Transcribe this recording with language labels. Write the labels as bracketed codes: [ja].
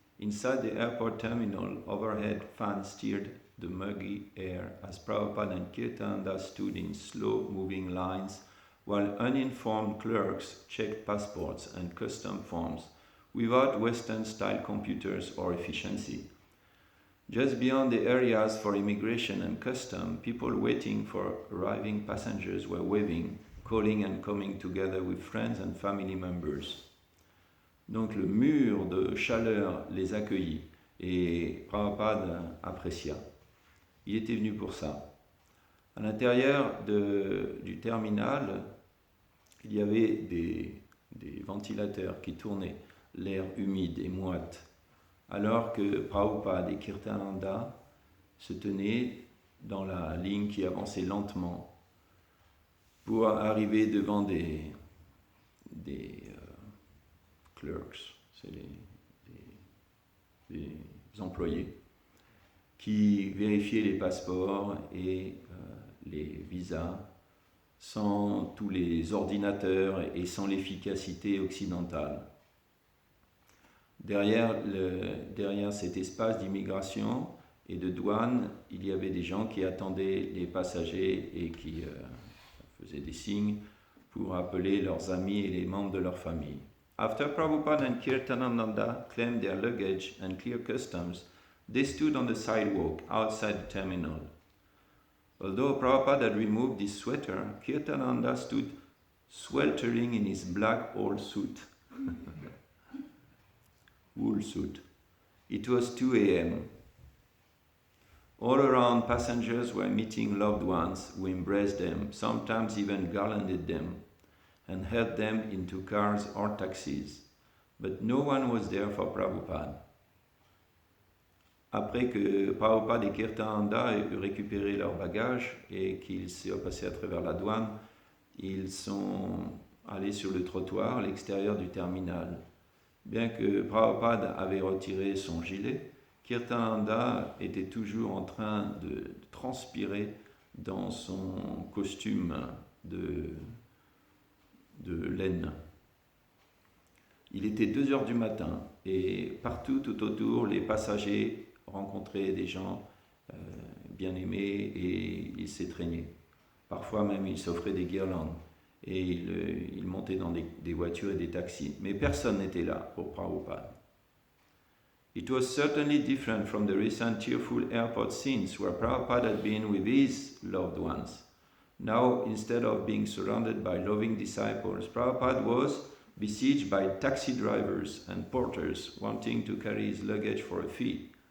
[en] Inside the airport terminal, overhead fans stirred the muggy air as Prabhupada and Kirtananda stood in slow-moving lines while uninformed clerks checked passports and custom forms without Western-style computers or efficiency. Just beyond the areas for immigration and custom, people waiting for arriving passengers were waving, calling and coming together with friends and family members. [fr] Donc le mur de chaleur les accueillit et Prabhupada apprécia. Il était venu pour ça. À l'intérieur du terminal, il y avait des ventilateurs qui tournaient, l'air humide et moite, alors que Prabhupada et Kirtananda se tenaient dans la ligne qui avançait lentement. pour arriver devant des clerks, c'est les employés, qui vérifiaient les passeports et les visas sans tous les ordinateurs et sans l'efficacité occidentale. Derrière cet espace d'immigration et de douane, il y avait des gens qui attendaient les passagers et qui faisaient des signes pour appeler leurs amis et les membres de leur famille. [en] After Prabhupada and Kirtanananda claimed their luggage and cleared customs, they stood on the sidewalk outside the terminal. Although Prabhupada had removed his sweater, Kirtananda stood sweltering in his black wool suit. Wool suit. It was 2 a.m. All around, passengers were meeting loved ones who embraced them, sometimes even garlanded them, and helped them into cars or taxis. But no one was there for Prabhupada. [fr] Après que Prabhupada et Kirtananda aient récupéré leurs bagages et qu'ils soient passés à travers la douane, ils sont allés sur le trottoir à l'extérieur du terminal. Bien que Prabhupada avait retiré son gilet, Kirtananda était toujours en train de transpirer dans son costume de laine. Il était 2 heures du matin et partout tout autour, les passagers rencontraient des gens bien-aimés et ils s'étreignaient. Parfois même, ils s'offraient des guirlandes et ils montaient dans des voitures et des taxis. Mais personne n'était là pour Prabhupada. [en] It was certainly different from the recent tearful airport scenes where Prabhupada had been with his loved ones. Now, instead of being surrounded by loving disciples, Prabhupada was besieged by taxi drivers and porters wanting to carry his luggage for a fee.